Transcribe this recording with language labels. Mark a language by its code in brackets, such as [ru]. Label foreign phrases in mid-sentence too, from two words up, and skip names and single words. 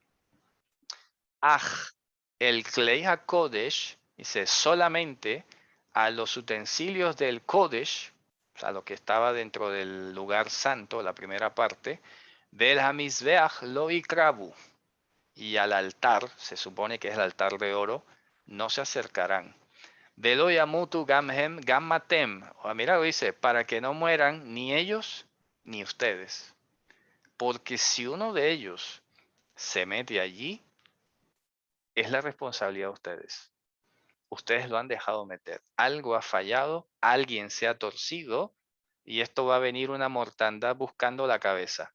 [he] El כלי הקודש, [es] dice, solamente a los utensilios del Kodesh, o sea, lo que estaba dentro del lugar santo, la primera parte, del [he] המזבח לא יקרבו, [es] y al altar, se supone que es el altar de oro, no se acercarán. [he] ולא ימתו גם הם גם אתם, [es] o mira, dice, para que no mueran ni ellos ni ustedes. Porque si uno de ellos se mete allí, es la responsabilidad de ustedes. Ustedes lo han dejado meter. Algo ha fallado, alguien se ha torcido y esto va a venir una mortandad buscando la cabeza.